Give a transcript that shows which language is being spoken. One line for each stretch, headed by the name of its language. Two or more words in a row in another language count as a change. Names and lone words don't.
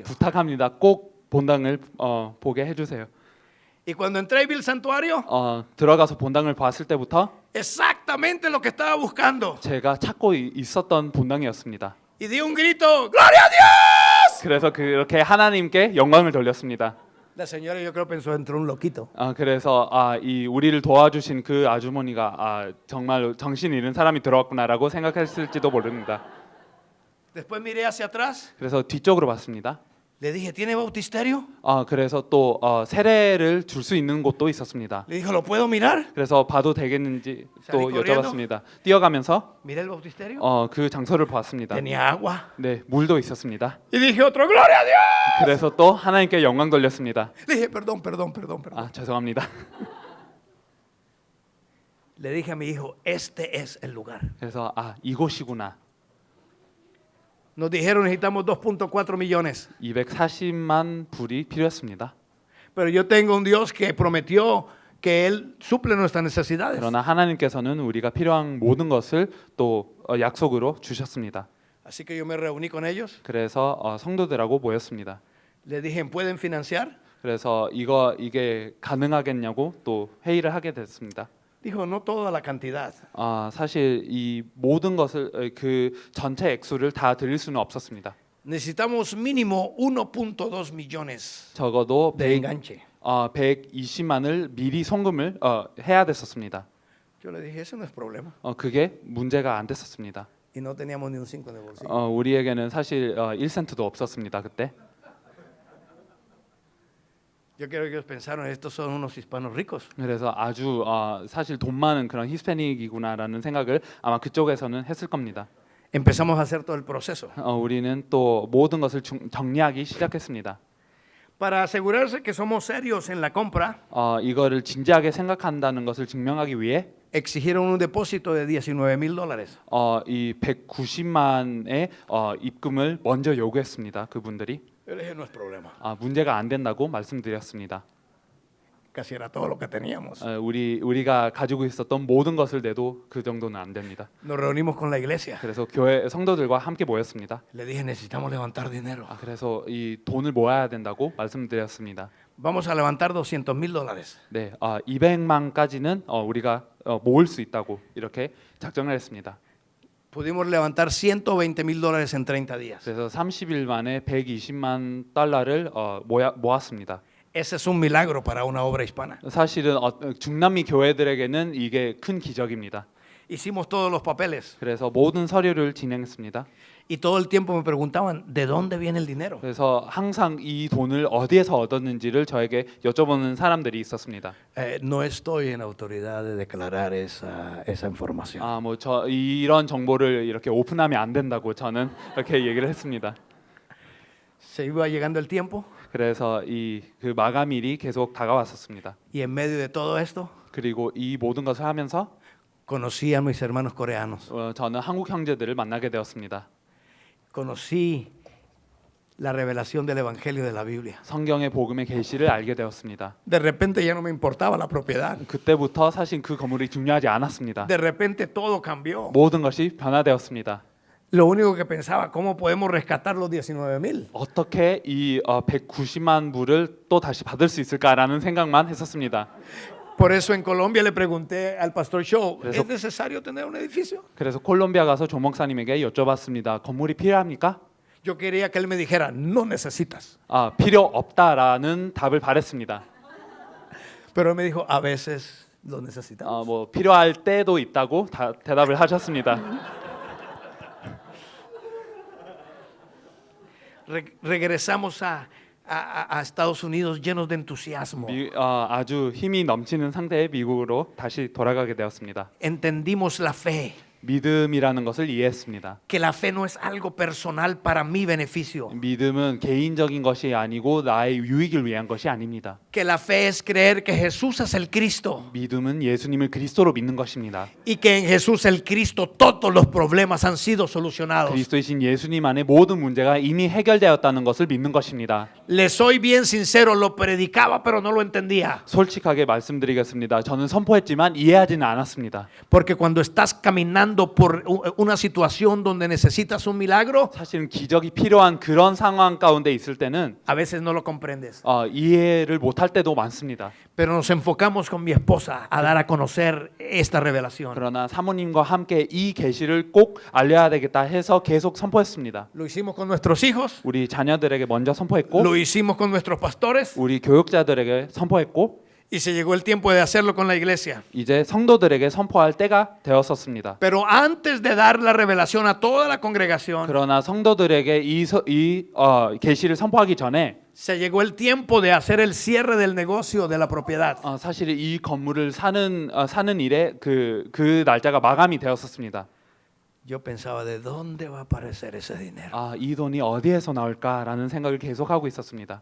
Korean: 부탁합니다. 꼭 본당을 보게 해주세요.
Spanish: Y cuando entré y vi el santuario,
Korean: 들어가서 본당을 봤을 때부터
Spanish: exactamente lo que estaba buscando.
Korean: 제가 찾고 있었던 본당이었습니다.
Spanish: Y di un grito, ¡Gloria a Dios!
Korean: 그래서 그렇게 하나님께 영광을 돌렸습니다.
Spanish: La señora yo creo pensó entró un loquito.
Korean: 그래서 이 우리를 도와주신 그 아주머니가 정말 정신 잃은 사람이 들어왔구나라고 생각했을지도 모릅니다.
Spanish: Después miré hacia atrás,
Korean: 그래서 뒤쪽으로 봤습니다.
Spanish: le dije, ¿tiene bautisterio?
Korean: 그래서 또 세례를 줄 수 있는 곳도 있었습니다.
Spanish: Le dijo, ¿lo puedo mirar?
Korean: 그래서 봐도 되겠는지 또
Spanish: Salí corriendo.
Korean: 여쭤봤습니다. 뛰어가면서
Spanish: Miré el bautisterio.
Korean: 그 장소를 봤습니다.
Spanish: Tenía agua.
Korean: 네, 물도 있었습니다.
Spanish: Y dije otro, ¡Gloria a Dios!
Korean: 그래서 또 하나님께 영광 돌렸습니다.
Spanish: Le dije, perdón.
Korean: 죄송합니다.
Spanish: Le dije a mi hijo, este es el lugar.
Korean: 그래서 이곳이구나.
Spanish: Nos dijeron necesitamos 2.4 millones.
Korean: 240만 불이 필요했습니다.
Spanish: Pero yo tengo un Dios que prometió que Él suple nuestras necesidades.
Korean: 그러나 하나님께서는 우리가 필요한 모든 것을 또 약속으로 주셨습니다.
Spanish: Así que yo me reuní con ellos.
Korean: 그래서 성도들하고 모였습니다.
Spanish: Les dije, ¿pueden financiar?
Korean: 그래서 이게 가능하겠냐고 또 회의를 하게 됐습니다.
Spanish: Dijo, no toda la cantidad.
Korean: 사실 이 모든 것을 그 전체 액수를 다 드릴 수는 없었습니다.
Spanish: Necesitamos mínimo 1.2 millones
Korean: 적어도
Spanish: de enganche.
Korean: 120만을 미리 송금을 해야 됐었습니다.
Spanish: Yo le dije, eso no es problema.
Korean: 그게 문제가 안 됐었습니다.
Spanish: Y no teníamos ni un 5 en el bolsillo.
Korean: 우리에게는 사실 1센트도 없었습니다 그때.
Spanish: Yo creo que ellos pensaron, estos son unos hispanos ricos.
Korean: 그래서 아주 사실 돈 많은 그런 히스패닉이구나라는 생각을 아마 그쪽에서는 했을 겁니다.
Spanish: Empezamos a hacer todo el proceso.
Korean: 우리는 또 모든 것을 정리하기 시작했습니다.
Spanish: Para asegurarse que somos serios en la compra,
Korean: 이거를 진지하게 생각한다는 것을 증명하기 위해
Spanish: exigieron un depósito de $19,000.
Korean: 이 190만의 입금을 먼저 요구했습니다. 그분들이.
Spanish: Yo le dije, no es problema.
Korean: 문제가 안 된다고 말씀드렸습니다.
Spanish: Casi era todo lo que teníamos.
Korean: 우리가 가지고 있었던 모든 것을 내도 그 정도는 안 됩니다.
Spanish: Nos reunimos con la iglesia.
Korean: 그래서 교회 성도들과 함께 모였습니다.
Spanish: Le dije, necesitamos levantar dinero.
Korean: 그래서 이 돈을 모아야 된다고 말씀드렸습니다.
Spanish: Vamos a levantar $200,000.
Korean: 네, 200만까지는 우리가 모을 수 있다고 이렇게 작정을 했습니다.
Spanish: Pudimos levantar $120,000 en 30 días.
Korean: 그래서 30일 만에 120만 달러를 모았습니다.
Spanish: Ese es un milagro para una obra hispana.
Korean: 사실은 중남미 교회들에게는 이게 큰 기적입니다.
Spanish: Hicimos todos los papeles
Korean: 그래서 모든 서류를 진행했습니다.
Spanish: y todo el tiempo me preguntaban, ¿de dónde viene el dinero?
Korean: 그래서 항상 이 돈을 어디에서 얻었는지를 저에게 여쭤보는 사람들이 있었습니다.
Spanish: No estoy en autoridad de declarar esa información.
Korean: 이런 정보를 이렇게 오픈하면 안 된다고 저는 이렇게 얘기를 했습니다.
Spanish: Se iba llegando el tiempo
Korean: 그래서 그 마감일이 계속 다가왔었습니다.
Spanish: y en medio de todo esto
Korean: 그리고 이 모든 것을 하면서
Spanish: conocí a mis hermanos coreanos.
Korean: 저는 한국 형제들을 만나게 되었습니다.
Spanish: Conocí la revelación del evangelio de la Biblia.
Korean: 성경의 복음의 계시를 알게 되었습니다.
Spanish: De repente ya no me importaba la propiedad.
Korean: 그때부터 사실 그 건물이 중요하지 않았습니다.
Spanish: De repente todo cambió.
Korean: 모든 것이 변화되었습니다.
Spanish: Lo único que pensaba, ¿cómo podemos rescatar los 19,000?
Korean: 어떻게 이 190만 불을 또 다시 받을 수 있을까라는 생각만 했었습니다.
Spanish: Por eso en Colombia le pregunté al pastor Show, Eso- ¿es necesario tener un edificio?
Korean: 그래서 콜롬비아 가서 조 목사님에게 여쭤봤습니다. 건물이 필요합니까?
Spanish: Yo quería que él me dijera, no necesitas.
Korean: 아, 필요 없다라는 답을 바랬습니다.
Spanish: Pero él me dijo, a veces lo necesitamos.
Korean: 뭐 필요할 때도 있다고 대답을 하셨습니다.
Spanish: Regresamos a Estados Unidos llenos de entusiasmo.
Korean: 아주 힘이 넘치는 상태의 미국으로 다시 돌아가게 되었습니다.
Spanish: Entendimos la fe,
Korean: 믿음이라는 것을 이해했습니다.
Spanish: que la fe no es algo personal para mi beneficio,
Korean: 믿음은 개인적인 것이 아니고 나의 유익을 위한 것이 아닙니다.
Spanish: que la fe es creer que Jesús es el Cristo
Korean: 믿음은 예수님을 그리스도로 믿는 것입니다.
Spanish: y que en Jesús el Cristo todos los problemas han sido solucionados.
Korean: 그리스도이신 예수님 안에 모든 문제가 이미 해결되었다는 것을 믿는 것입니다.
Spanish: Le soy bien sincero, lo predicaba pero no lo entendía.
Korean: 솔직하게 말씀드리겠습니다. 저는 선포했지만 이해하지는 않았습니다.
Spanish: Porque cuando estás caminando por una situación donde necesitas un milagro,
Korean: 사실은 기적이 필요한 그런 상황 가운데 있을 때는
Spanish: a veces no lo comprendes.
Korean: 이해를 못할 때도 많습니다.
Spanish: Pero nos enfocamos con mi esposa a dar a conocer esta revelación.
Korean: 그러나 사모님과 함께 이 계시를 꼭 알려야 되겠다 해서 계속 선포했습니다.
Spanish: Lo hicimos con nuestros hijos,
Korean: 우리 자녀들에게 먼저 선포했고
Spanish: lo hicimos con nuestros pastores
Korean: 우리 교육자들에게 선포했고
Spanish: y se llegó el tiempo de hacerlo con la iglesia.
Korean: 이제 성도들에게 선포할 때가 되었었습니다.
Spanish: Pero antes de dar la revelación a toda la congregación,
Korean: 그러나 성도들에게 이 계시를 선포하기 전에
Spanish: se llegó el tiempo de hacer el cierre del negocio de la propiedad.
Korean: 사실 이 건물을 사는 일에 그 날짜가 마감이 되었었습니다.
Spanish: Yo pensaba, ¿de dónde va a aparecer ese dinero?
Korean: 이 돈이 어디에서 나올까라는 생각을 계속하고 있었습니다.